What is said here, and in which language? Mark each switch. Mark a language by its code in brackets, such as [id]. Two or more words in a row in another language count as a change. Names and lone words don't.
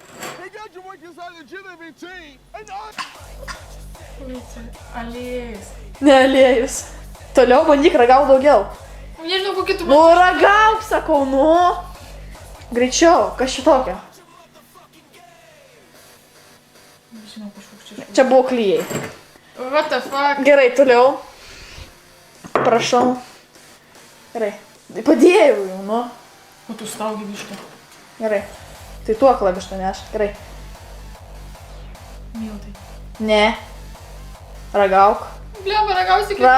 [lt] Aliejus. Ne aliejus. Toliau bandyk ragauk daugiau. Nežinau, kokį tu Nu ragauk, sakau, nu. Greičiau, kas šitokio? Nežinau, kažkoks čia. Čia buvo klijai. [en] What the fuck? [lt] Gerai, toliau. Prašau. Gerai. Padėjau jau, nu. O tu staugi bišką. Gerai. Tai tuo klavišką neš. Gerai. Miltai. Ne. Ragauk. Blemba, ragausi kaip...